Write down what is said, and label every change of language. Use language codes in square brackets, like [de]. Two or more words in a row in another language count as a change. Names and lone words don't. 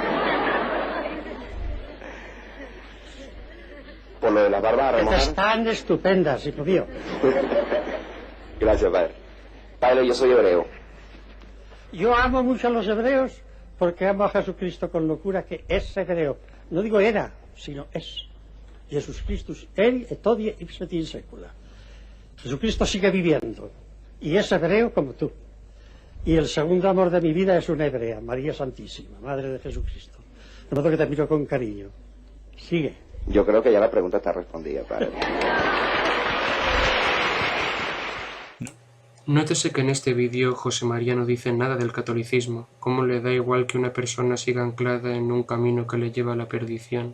[es] por lo de las barbas remojadas. Están estupendas, hijo mío. Gracias, padre. Padre, yo soy hebreo. Yo amo mucho a los hebreos porque amo a Jesucristo con locura, que es hebreo. No digo era, sino es. [la] Jesús Christus, eri et hodie ipset in secula. [es] Jesucristo sigue viviendo y es hebreo como tú. Y el segundo amor de mi vida es una hebrea, María Santísima, Madre de Jesucristo. De modo que te miro con cariño. Sigue. Yo creo que ya la pregunta está respondida, padre. Nótese que en este vídeo José María no dice nada del catolicismo, cómo le da igual que una persona siga anclada en un camino que le lleva a la perdición.